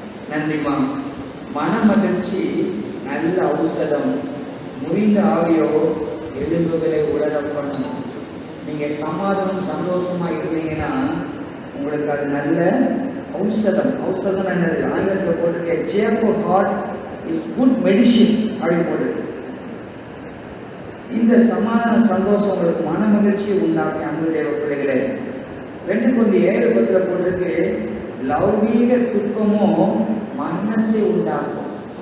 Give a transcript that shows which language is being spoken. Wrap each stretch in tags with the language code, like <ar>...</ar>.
<ta>நன்றிமா. மனமகிழ்ச்சி நல்ல ஔஷதம், முறிந்த ஆவியோ எலும்புகளை உலர பண்ணும். நீங்க சமாதானம் சந்தோஷமா இருந்தீங்கன்னா உங்களுக்கு அது நல்ல ஔஷதம். ஔஷதம் என்னது? ஆங்கிலத்தில் போட்டிருக்க</ta> <en>cheerful heart is good medicine</en> <ta>அப்படின்னு போட்டு. இந்த சமாதான சந்தோஷம் உங்களுக்கு மன மகிழ்ச்சியை உண்டாக்கி அன்பு தேவ பிள்ளைகளே. 2 Corinthians 7:10 போட்டிருக்கு, லௌகீக துக்கமோ மரணத்தை உண்டாக்கும்.</ta>